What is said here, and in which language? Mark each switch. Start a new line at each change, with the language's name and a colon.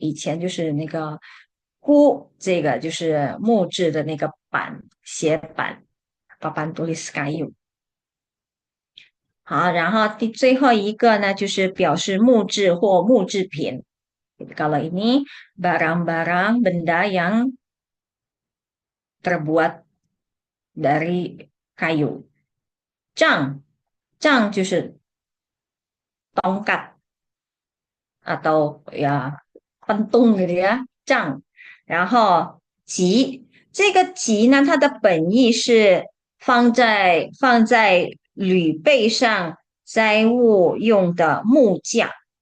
Chinese: 以前就是那个箍，这个就是木质的那个板，写板，
Indonesian: papan tulis kayu。
Chinese: 好，然后最后一个呢，就是表示木质或木制品。
Indonesian: Kalau ini barang-barang benda yang terbuat dari kayu.
Chinese: 杖，杖就是
Indonesian: tongkat atau ya pentung gitu ya,
Chinese: 杖。然后戟，这个戟呢，它的本意是放在履背上载物用的木架。